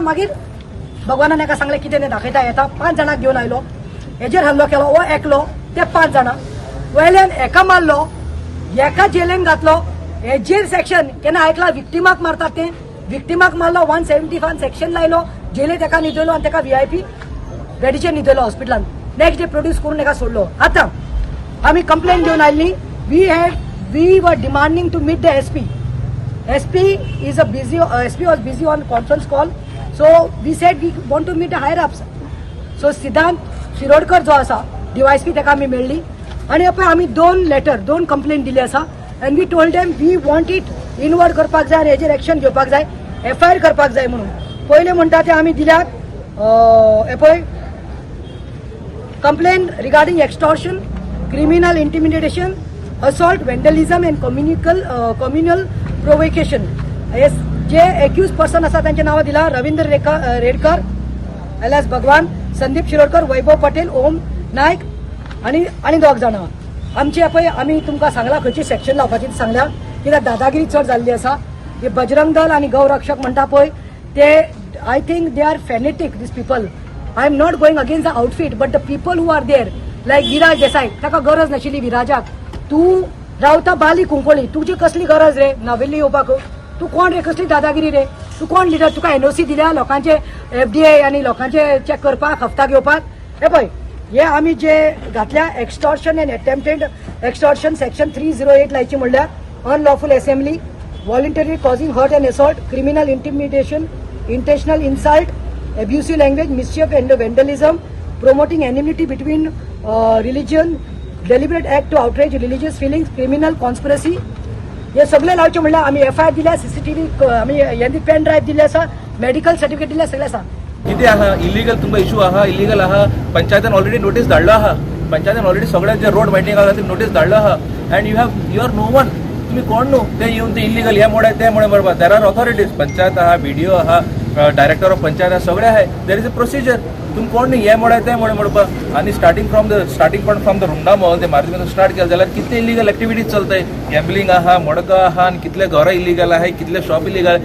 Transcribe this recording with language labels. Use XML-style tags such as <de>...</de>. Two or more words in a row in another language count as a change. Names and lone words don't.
<kok>मागीर भगवानान एका सांगले कितें तें दाखयता येता। 5 जाणांक घेवन आयलो, हेजेर हल्लो केलो, हो एकलो, ते 5 जाणां वयल्यान एका मारलो, एका जेलेन घातलो। हेजेर सेक्शन केन्ना आयकला विक्टिमाक मारतात ते? विक्टिमाक मारलो, 175 सेक्शन लायलो, जेलेत एका न्हिदयलो आनी तेका VIP बेडीचेर न्हिदयलो हॉस्पिटलान।</kok> <en>next day</en> <kok>प्रोड्यूस करून एका सोडलो। आतां आमी कंप्लेन घेवन आयली।</kok> <en>we were demanding to meet द SP was busy on conference call, so we said we want to meet the higher ups.</en> <kok>So सिद्धांत शिरोडकर जो आसा DYSP तेका आमी मेळ्ळी आनी आमी 2 कंप्लेन दिली आसा।</kok> <en>and we told them we want it</en> <kok>इनवर्ड करपाक जाय आनी हेजेर एक्शन घेवपाक जाय, FIR करपाक जाय म्हणून। पयले म्हणटा ते आमी दिल्यात पळय</kok> <en>complaint regarding extortion, criminal intimidation, assault, vandalism and communal provocation.</en> <kok>जे एक्यूज पर्सन आसा त्यांचे नाव दिला रवींद्र रेडकर एलास भगवान, संदीप शिरोडकर, वैभव पटेल, ओम नायक आणि 2 जाणां। आमचे पळय आमी तुमकां सांगला खंयची सेक्शन लावपाची सांगल्या, कित्याक दादागिरी चड जाल्ली आसा। हे बजरंग दल आनी गौरक्षक म्हणटा पळय ते</kok> <en>I think they are fanatic, these people. I am not going against the outfit, but the people who are there, like</en> <kok>विराज देसाई, ताका गरज नाशिल्ली विराजाक। तू रावता बाली कुंकोळी, तुजी कसली गरज रे नावेली येवपाक? तू कोण रे? कसली दादागिरी रे? तू कोण लिडर? तुका NOC दिल्या लोकांचे FDI आनी लोकांचे चेक करपाक, हफ्ता घेवपाक? हे पळय हे आमी जे घातल्या</kok> <en>extortion and attempted extortion section 308</en> <kok>लायची म्हणल्यार</kok> <en>unlawful assembly, voluntary causing hurt and assault, criminal intimidation, intentional insult, abusive language, mischief and vandalism, promoting enmity between religion, deliberate act to outrage religious feelings, criminal conspiracy.</en> <kok>हे सगळे लावचे म्हणल्यार आमी FIR दिल्या, CCTV आमी यांनी</kok> <en>pen drive</en> <kok>दिले आसा,</kok> <en>medical certificate</en> <kok>दिले, सगळे आसा. कितें आहा इलिगल तुमकां इशू आहा, इलिगल आहा, पंचायतान ऑलरेडी नोटीस धाडलो आहा, पंचायतान ऑलरेडी सगळ्यांचे जे</kok> <en>road maintain</en> <kok>खातीर नोटीस धाडलो आहा,</kok> <en>and you are no one.</en> <kok>तुम्ही कोण न्हू ते येवन ते इलिगल हे मोडे ते मोडे म्हणपाक.</kok> <en>there are authorities,</en> <kok>पंचायत आहा, BDO आहा,</kok> <en>Director of Panchayat</en> <kok>आहा, सगळे आहाय.</kok> <en>There is a procedure.</en> <kok>तुम्ही कोण न्ही हे मोडे ते मोडे म्हणपाक. आणि</kok> <en>starting point from the Runda Mall</en> <kok>ते मारुतीन स्टार्ट केलं जाल्यार कितले</kok> <en>illegal activities</en> <kok>चलताय. गॅम्बलिंग आहा, मडका आहा, आणि कितले घरां इलिगल आहाय, कितले शॉप इलिगल.</kok>